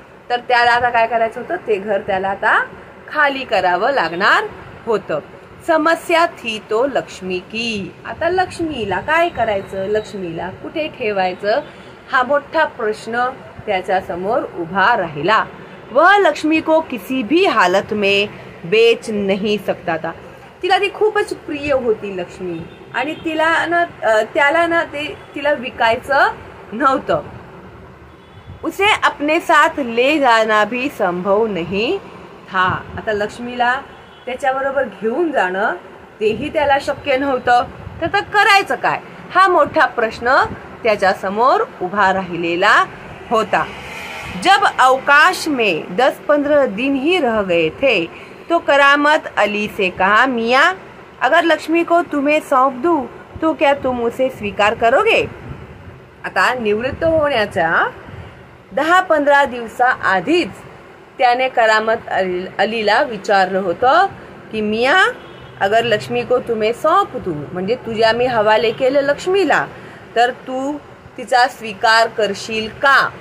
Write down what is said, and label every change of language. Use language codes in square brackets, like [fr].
[mr] तर त्याला आता काय करायचं होतं, ते घर त्याला आता खाली करावं लागणार होतं. [hi] समस्या थी तो लक्ष्मी की. [mr] आता लक्ष्मीला काय करायचं, लक्ष्मीला कुठे ठेवायचं, हा मोठा प्रश्न त्याच्या समोर उभा राहिला. [hi] वह लक्ष्मी को किसी भी हालत में बेच नहीं सकता था. [mr] तिला ती खूपच प्रिय होती लक्ष्मी, आणि त्याला ना ते तिला विकायचं नव्हतं. [hi] उसे अपने साथ ले जाना भी संभव नहीं था. [mr] आता लक्ष्मीला त्याच्याबरोबर घेऊन जाणं तेही त्याला शक्य नव्हतं. तर करायचं काय, हा मोठा प्रश्न त्याच्या समोर उभा राहिलेला होता. [hi] जब अवकाश में 10-15 दिन ही रह गए थे तो करामत अली से कहा, मियाँ अगर लक्ष्मी को तुम्हें सौंप दूं तो क्या तुम उसे स्वीकार करोगे. [mr] आता निवृत्त होण्याच्या 10-15 दिवसाआधीच त्याने करामत अलीला विचारलं होतं की [hi] मियाँ अगर लक्ष्मी को तुम्हें सौंप दूं, [mr] म्हणजे तुझ्या मी हवाले केलं लक्ष्मीला, तर तू तिचा स्वीकार करशील का.